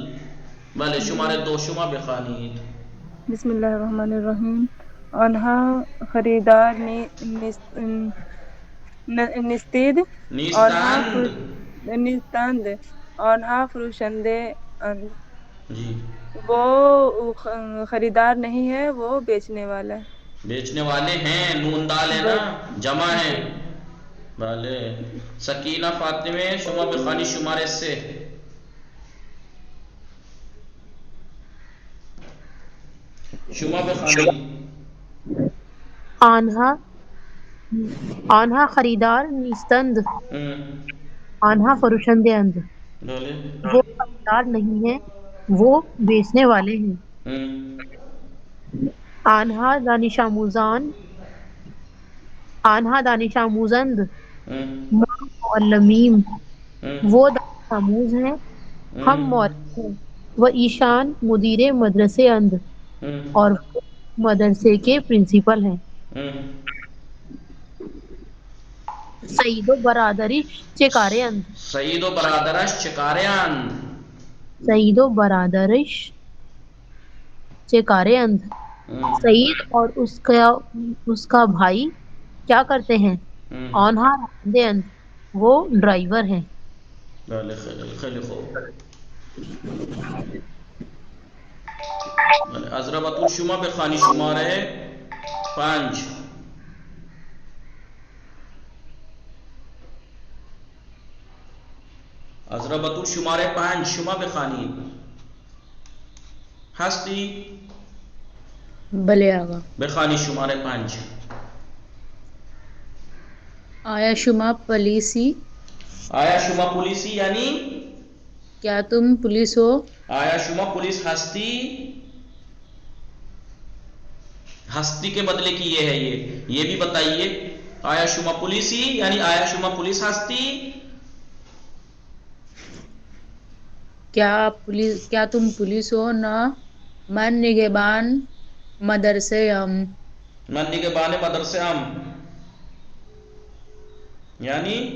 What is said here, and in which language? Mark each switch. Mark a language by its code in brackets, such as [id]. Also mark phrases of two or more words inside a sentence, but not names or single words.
[fa] بله شماره 2 شما بخوانید. [ar] بسم الله الرحمن الرحیم. [fa] آنها خریدار نیستند. آنها فروشنده اند. [ur] جی وہ خریدار نہیں ہے، وہ بیچنے والا ہے. بیچنے والے ہیں، نون دال ہے نا، جمع ہے. [fa] بله سکینہ فاطمه شما بخوانی شماره 3. شما بخوانی. آنها خریدار نیستند. آنها فروشنده اند. بله [ur] وہ خریدار نہیں ہیں، وہ بیچنے والے ہیں. [fa] آنها دانش آموزند. [ur] معلمین وہ [fa] دانش آموز [ur] ہیں، ہم معلم ہیں. [fa] و ایشان مدیر مدرسے اند، [ur] اور وہ مدرسے کے پرنسپل ہیں. [fa] سعید و برادرش چکارے اند. سعید و برادرش چکارے اند. سعید و برادرش چکارے اند. [ur] سعید اور اس کا بھائی کیا کرتے ہیں؟ [fa] آنها راننده اند، [ur] وہ ڈرائیور ہیں. [fa] بله خیلی خوب. بله عذرا بطول شما بخوانی شماره 5. عذرا بطول شماره 5 شما بخوانید. هستی؟ بله آقا. بخوانی شماره 5. آیا شما پولیسی؟ آیا شما پولیسی [ur] یعنی کیا تم پولیس ہو؟ [fa] آیا شما پولیس ہستی؟ [ur] ہستی کے بدلے کی یہ ہے، یہ بھی بتائیے. [fa] آیا شما پولیسی یعنی آیا شما پولیس ہستی؟ [ur] کیا تم پولیس ہو؟ [fa] نہ من نگہبان مدرسے ہم. من نگہبان مدرسے ہم یعنی